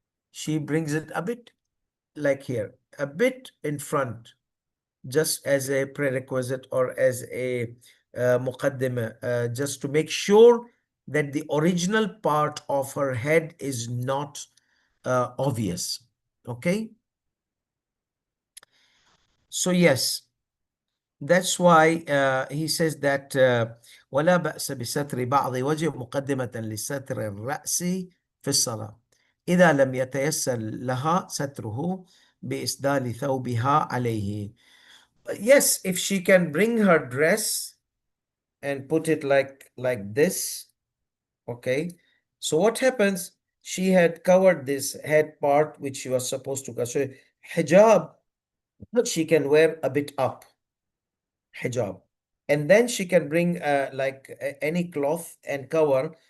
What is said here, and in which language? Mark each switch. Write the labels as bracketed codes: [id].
[en] She brings it a bit like here, a bit in front, just as a prerequisite or as a muqaddimah, just to make sure that the original part of her head is not obvious. Okay? So, yes, that's why he says that [ar] ولا بأس بستر بعض وجه مقدمة لستر الرأس في الصلاة إذا لم يتيسر لها ستره بإسدال ثوبها عليه. [en] Yes, if she can bring her dress and put it like this, okay. So what happens? She had covered this head part which she was supposed to cover. So hijab, she can wear a bit up, hijab, and then she can bring any cloth and cover.